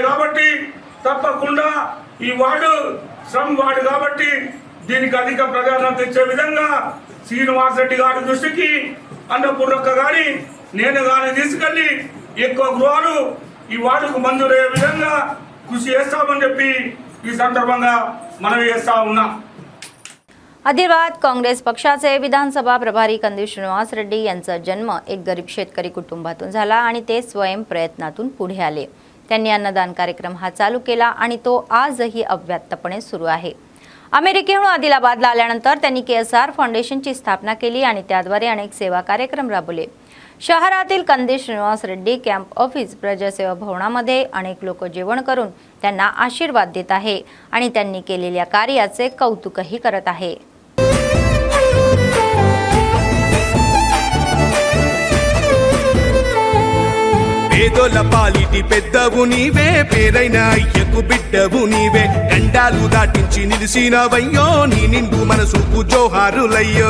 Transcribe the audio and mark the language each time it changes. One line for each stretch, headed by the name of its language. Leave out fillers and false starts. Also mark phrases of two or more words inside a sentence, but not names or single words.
Telugu: కాబట్టి తప్పకుండా ఈ వార్డు శ్రమ్ వార్డు కాబట్టి దీనికి అధిక ప్రాధాన్యత ఇచ్చే విధంగా శ్రీనివాస్ రెడ్డి గారి దృష్టికి అన్నపూర్ణక్క గారి నేను గాని తీసుకెళ్లి ఎక్కువ గృహాలు ఈ వార్డుకు మంజూరయ్యే విధంగా కృషి చేస్తామని చెప్పి ఈ సందర్భంగా మనవి చేస్తా ఉన్నాం.
Marathi: आदिलाबाद काँग्रेस पक्षाचे विधानसभा प्रभारी कंदी श्रीनिवास रेड्डी यांचा जन्म एक गरीब शेतकरी कुटुंबातून झाला आणि ते स्वयं प्रयत्नातून पुढे आले. त्यांनी अन्नदान कार्यक्रम हा चालू केला आणि तो आजही अव्याहतपणे सुरू आहे. अमेरिकेहून आदिलाबादला आल्यानंतर त्यांनी KSR फाउंडेशनची स्थापना केली आणि त्याद्वारे अनेक सेवा कार्यक्रम राबवले. शहरातील कंदी श्रीनिवास रेड्डी कॅम्प ऑफिस प्रजासेवा भवनामध्ये अनेक लोक जेवण करून त्यांना आशीर्वाद देत आहे आणि त्यांनी केलेल्या कार्याचे कौतुकही करत आहे.
Telugu: పేదోల పాలిటి పెద్దవు నీవే, పేరైన అయ్యకు బిడ్డవు నీవే, గండాలు దాటించి నిలిసినవయ్యో, నీ నిండు మనసుకు జోహారులయ్యో.